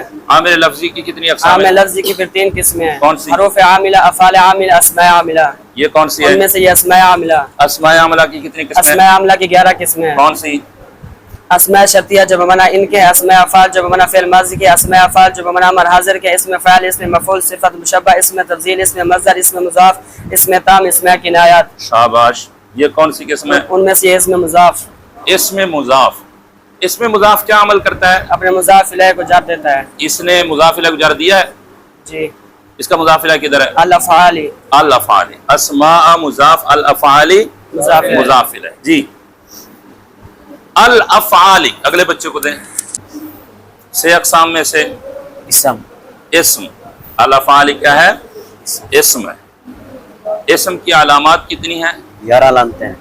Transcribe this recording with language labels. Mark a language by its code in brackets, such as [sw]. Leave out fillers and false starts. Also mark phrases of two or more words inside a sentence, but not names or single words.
[ur] عامل لفظی کی کتنی اقسام عامل ہیں؟ لفظی کی پھر 3 قسمیں ہیں، کون سی؟ حروف عاملہ، افعال عاملہ، اسماء عاملہ۔ یہ کون سی ان ہے؟ میں سے یہ اسماء عاملہ، اسماء عاملہ کی کتنی قسمیں اسماء ہیں؟ عاملہ کی 11 قسمیں ہیں، کون سی؟ اسماء شرطیہ جو بمانا ان کے، اسماء افعال جو بمانا فعل ماضی کے، اسماء افعال جو بمانا امر حاضر کے، اسم فاعل، اسم مفعول، صفت مشبہ، اسم تفضیل، اسم مصدر، اسم مضاف، اسم تام، اسماء کنایات۔ شاباش، یہ کون سی قسم ہے؟ ان میں سے یہ اسم مضاف، اسم مضاف۔ اسم مضاف کیا عمل کرتا ہے؟ اپنے مضاف الیہ کو جر دیتا ہے۔ اس نے مضاف الیہ کو جر دیا ہے، جی، اس کا مضاف الیہ کدھر ہے؟ الافعال، الافعال، اسماء مضاف، الافعال مضاف الیہ۔ مضاف الیہ۔ جی، الافعال، اگلے بچے کو دیں۔ 6 اقسام میں سے اسم، اسم، الافعال کیا ہے؟ اسم ہے۔ اسم کی علامات کتنی ہیں؟ 11 علامتیں ہیں،